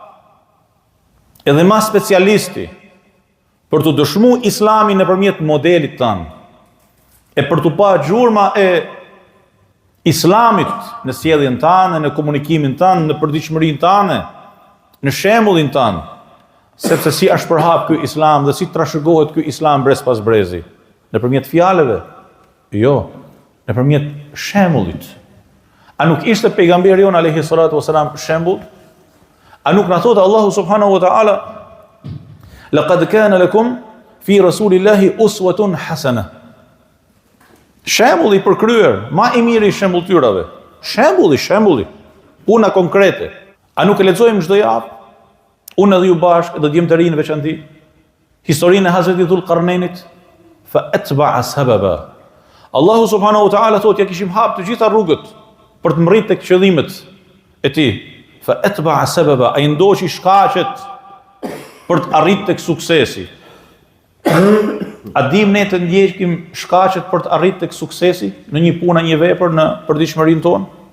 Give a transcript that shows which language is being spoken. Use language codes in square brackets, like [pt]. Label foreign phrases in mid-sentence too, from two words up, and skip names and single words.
[sq] edhe më specialisti, për të dëshmuar Islamin nëpërmjet modelit tanë, e për të pa gjurma e Islamit në sjelljen tanë, në komunikimin tanë, në përditshmërinë tanë, në shembullin tanë, sepse si është përhap ky Islam dhe si trashëgohet ky Islam brez pas brezi, nëpërmjet fjalëve? Jo, nëpërmjet shembullit. A nuk ishte pejgamberi jon [ar] عليه الصلاة والسلام [sq] shembull? A nuk na thotë Allahu [ar] سبحانه وتعالى لقد كان لكم في رسول الله أسوة حسنة. [sq] Shembulli për kryer, ma i miri i shembulltyrave. Shembulli, puna konkrete. A nuk e lexojmë çdo javë? Unë edhe ju bashkë, edhe djemtërinë veçanti, historinë e Hazreti Dhul Qarnainit, [ar] فأتبع سببا. [sq] Allahu [ar] سبحانه وتعالى [sq] thotë, ja kishim hap të gjitha rrugët për të mbërritur tek qëllimet e tij. [ar] فأتبع سببا, [sq] ai ndoqi shkaqet për të arritur tek suksesi. A dim ne të ndjekim shkaqet për të arritur tek suksesi në një punë, një vepër, në përditshmërinë tonë?